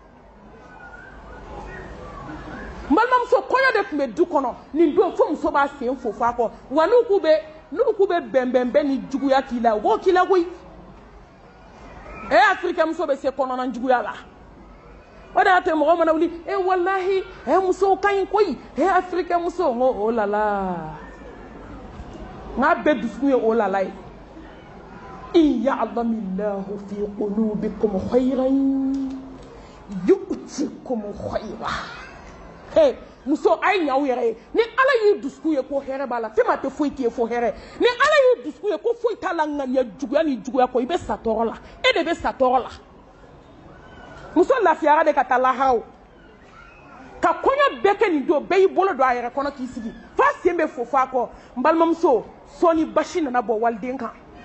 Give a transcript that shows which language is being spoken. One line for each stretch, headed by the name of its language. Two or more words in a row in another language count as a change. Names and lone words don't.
Bambara: n balimamuso kɔɲɔ de tun bɛ du kɔnɔ nin don fo muso b'a sen fo f'a kɔ wa n'u k'u bɛ bɛnbɛnbɛn ni juguya k'i la u b'o k'i la koyi Africain muso bɛ se kɔnɔna juguya la o de y'a to mɔgɔ mana wuli wallahi musow ka ɲi koyi Africain muso n ko oh la la n k'a bɛɛ dusukun ye oh la la ye
Arabic: إن يعلم الله في قلوبكم خيرا يؤتكم خيرا
Bambara: muso a ye ɲa aw yɛrɛ ye ni ala y'i dusukun ye ko hɛrɛ b'a la fɛn ma tɛ foyi k'i ye fo hɛrɛ ni ala y'i dusukun ye ko foyi t'a la ŋaniya juguya ni juguya kɔ i bɛ sa tɔɔrɔ la e de bɛ sa tɔɔrɔ la muso lafiyara de ka taa laharaw ka kɔɲɔ bɛɛ kɛ nin don bɛɛ y'i bolo don a yɛrɛ kɔnɔ k'i sigi f'a sen bɛ fo f'a kɔ n balimamuso sɔɔni basi nana bɔ waliden kan